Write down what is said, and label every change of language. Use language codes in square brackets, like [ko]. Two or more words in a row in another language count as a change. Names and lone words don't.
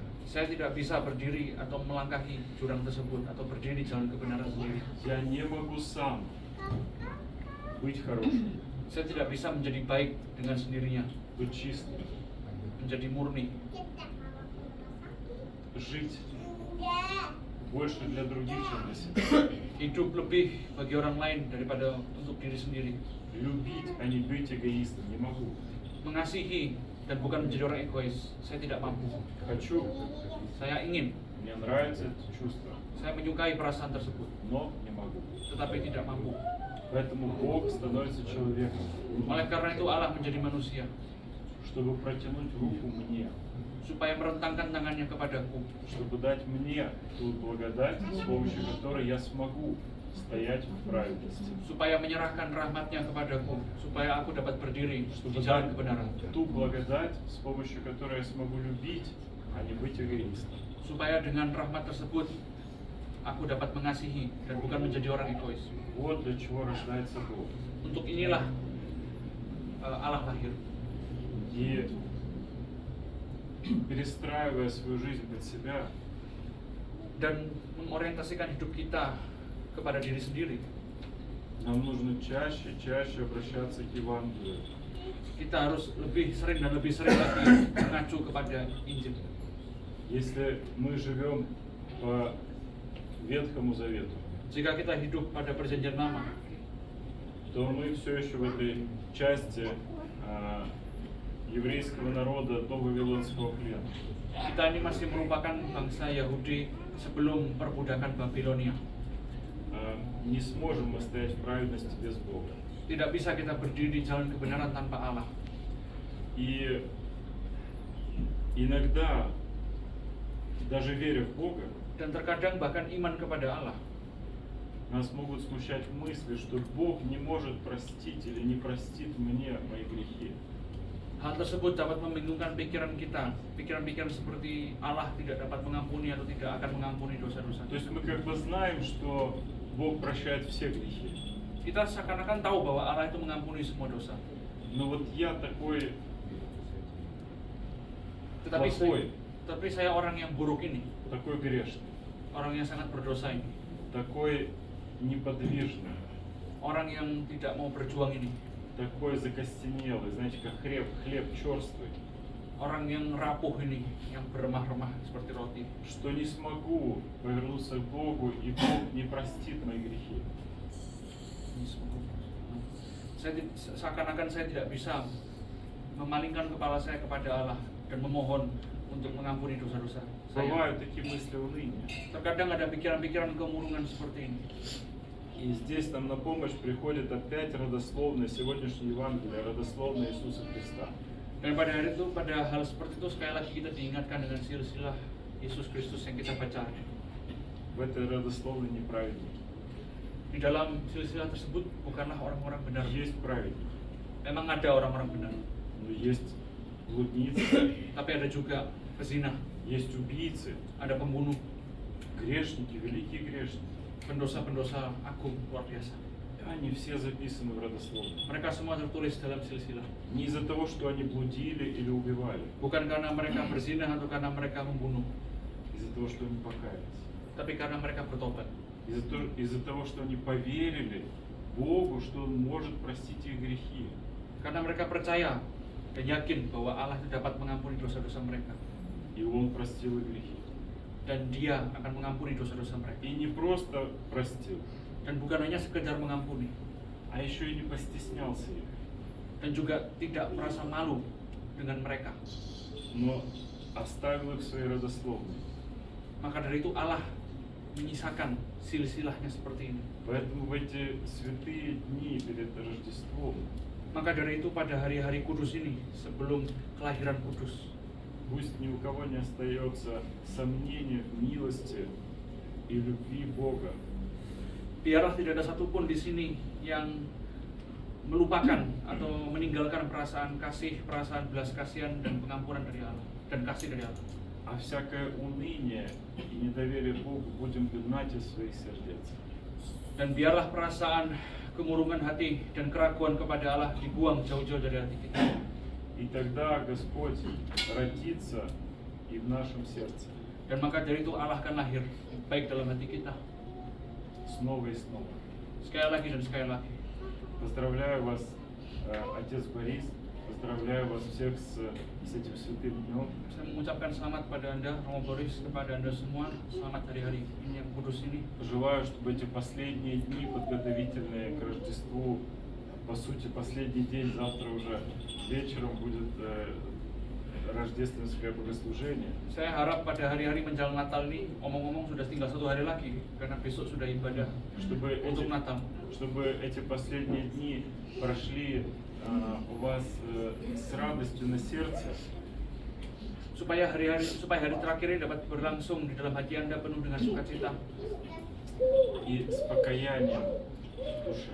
[id] Saya tidak bisa berdiri atau melangkahi jurang tersebut atau berdiri di jalan kebenaran sendiri. [ru] Я не могу сам быть хорошим, [id] Saya tidak bisa menjadi baik dengan sendirinya, [ru] быть чистым, [id] menjadi murni, [ru] жить больше для других, чем для себя. [id] hidup lebih bagi orang lain daripada untuk diri sendiri, [ru] Любить, а не быть эгоистом. Не могу. [id] mengasihi dan bukan menjadi orang egois. Saya tidak mampu. [ru] Хочу, [id] Saya ingin, [ru] мне нравится это чувство, [id] saya menyukai perasaan tersebut, [ru] но не могу. [id] tetapi tidak mampu. [ru] Поэтому Бог становится человеком, [id] Oleh karena itu Allah menjadi manusia, [ru] чтобы протянуть руку мне, [id] supaya merentangkan tangannya kepadaku, [ru] чтобы дать мне ту благодать, с помощью которой я смогу стоять в праведности, [id] supaya menyerahkan rahmatnya kepadaku, supaya aku dapat berdiri di [ru] чтобы [id] jalan [ru] дать [id] kebenaran, [ru] ту благодать, с помощью которой я смогу любить, а не быть эгоистом. [id] supaya dengan rahmat tersebut aku dapat mengasihi dan bukan menjadi orang egois. [ru] Вот для чего рождается Бог. [id] Untuk inilah Allah lahir. [ru] И перестраивая свою жизнь под себя, [id] Dan mengorientasikan hidup kita kepada diri sendiri, [ru] нам нужно чаще обращаться к Евангелию. [id] kita harus lebih sering dan lebih sering lagi mengacu kepada Injil. [ru] Если мы живем по Ветхому Завету, [id] Jika kita hidup pada perjanjian lama, [ru] то мы все еще в этой части еврейского народа до Вавилонского плена. [id] kita ini masih merupakan bangsa Yahudi sebelum perbudakan Babilonia. [ru] Не сможем мы стоять в праведности без Бога. [id] Tidak bisa kita berdiri di jalan kebenaran tanpa Allah. [ru] И иногда, даже веря в Бога, [id] Dan terkadang bahkan iman kepada Allah, [ru] нас могут смущать мысли, что Бог не может простить или не простит мне мои грехи. [id] hal tersebut dapat membingungkan pikiran kita. Pikiran-pikiran seperti Allah tidak dapat mengampuni atau tidak akan mengampuni dosa-dosa. [ru] То есть мы как бы знаем, что Бог прощает все грехи. [id] Kita seakan-akan tahu bahwa Allah itu mengampuni semua dosa. [ru] Но вот я такой [id] Tetapi [ru] плохой, [id] saya orang yang buruk ini, [ru] такой грешный, [id] orang yang sangat berdosa ini, [ru] такой неподвижный, [id] orang yang tidak mau berjuang ini, [ru] такой закостенелый, знаете, как хлеб черствый, [id] orang yang rapuh ini, yang beremah-remah seperti roti, [ru] что не смогу повернуться к Богу, и Бог не простит мои грехи. [id] Seakan-akan saya tidak bisa memalingkan kepala saya kepada Allah dan memohon untuk mengampuni dosa-dosa saya. [ru] Бывают такие мысли уныния. [id] Terkadang ada pikiran-pikiran kemurungan seperti ini. [ru] И здесь нам на помощь приходит опять родословное сегодняшнее Евангелие, родословное Иисуса Христа. [id] Dan pada hari itu, pada hal seperti itu sekali lagi kita diingatkan dengan silsilah Yesus Kristus yang kita baca. [ru] В этой родословной неправедники. [id] Di dalam silsilah tersebut bukanlah orang-orang benar. [ru] Есть праведники, [id] Memang ada orang-orang benar, [ru] но есть блудницы, [id] tapi ada juga pezina, [ru] есть убийцы, [id] ada pembunuh, [ru] грешники, великие грешники. [id] pendosa-pendosa agung luar biasa. [ru] Они все записаны в родословной. [id] Mereka semua tertulis dalam silsilah. [ru] Не из-за того, что они блудили или убивали, [id] Bukan karena mereka berzina atau karena mereka membunuh, [ru] из-за того, что они покаялись. [id] tapi karena mereka bertobat. [ru] Из-за того, что они поверили Богу, что Он может простить их грехи. [id] Karena mereka percaya dan yakin bahwa Allah itu dapat mengampuni dosa-dosa mereka. [ru] И Он простил их грехи. [id] Dan Dia akan mengampuni dosa-dosa mereka. [ru] И не просто простил, [id] Dan bukan hanya sekedar mengampuni, [ru] а еще и не постеснялся их, [id] dan juga tidak merasa malu dengan mereka. [ru] но оставил их в своей родословной. [id] Maka dari itu Allah menyisakan silsilahnya seperti ini. [ru] Поэтому в эти святые дни перед Рождеством [id] Maka dari itu pada hari-hari kudus ini, sebelum kelahiran kudus, [ru] пусть ни у кого не остается сомнения в милости и любви Бога. [id] biarlah tidak ada satupun di sini yang melupakan atau meninggalkan perasaan kasih, perasaan belas kasihan dan pengampunan dari Allah dan kasih dari Allah. [ru] А всякое уныние и недоверие Богу будем гнать из своих сердец. [id] Dan biarlah perasaan kemurungan hati dan keraguan kepada Allah dibuang jauh-jauh dari hati kita. [ru] И тогда Господь родится и в нашем сердце [id] Dan maka dari itu Allah akan lahir baik dalam hati kita [ru] снова и снова. [id] sekali lagi dan sekali lagi. [ru] Поздравляю вас, отец Борис, поздравляю вас всех с этим святым днем. [id] Saya mengucapkan selamat kepada Anda, Romo Boris, kepada Anda semua. Selamat hari-hari ini yang kudus ini. [ru] Желаю, чтобы эти последние дни подготовительные к Рождеству, по сути, последний день, завтра уже вечером будет рождественское богослужение, [id] Saya harap pada hari-hari menjelang Natal ini, omong-omong sudah tinggal 1 hari lagi, karena besok sudah ibadah untuk Natal. [ru] чтобы эти последние дни прошли у вас с радостью на сердце, [id] Supaya hari terakhir ini dapat berlangsung di dalam hati Anda penuh dengan sukacita [ru] и с покаянием в душе.